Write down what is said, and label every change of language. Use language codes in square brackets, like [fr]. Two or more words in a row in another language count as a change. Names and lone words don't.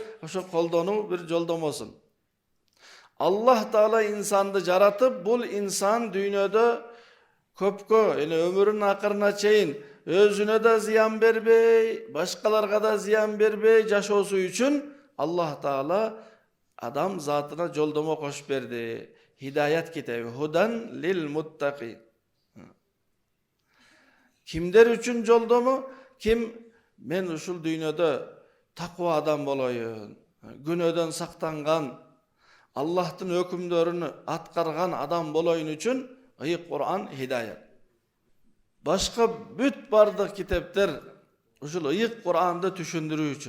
[ky] Ошо колдонуу бир жолдомосун. Аллах Таала инсанды жаратып, бул инсан дүйнөдө көпкө, өмүрүнүн акырына чейин өзүнө да зыян бербей, башкаларга да зыян бербей жашоосу үчүн Аллах Таала адам затына жолдомо кошуп берди. Хидаят китеби, [ar] هدى للمتقين. [ky] Кимлер үчүн жолдому? Ким мен ушул дүйнөдө таква адам болоюн, күнөөдөн сактанган, Аллахтын өкүмдөрүн аткарган адам болоюн үчүн ыйык Кур'ан хидаят. Башка бүт бардык китептер ушул ыйык Кур'анды түшүндүрүү үчүн.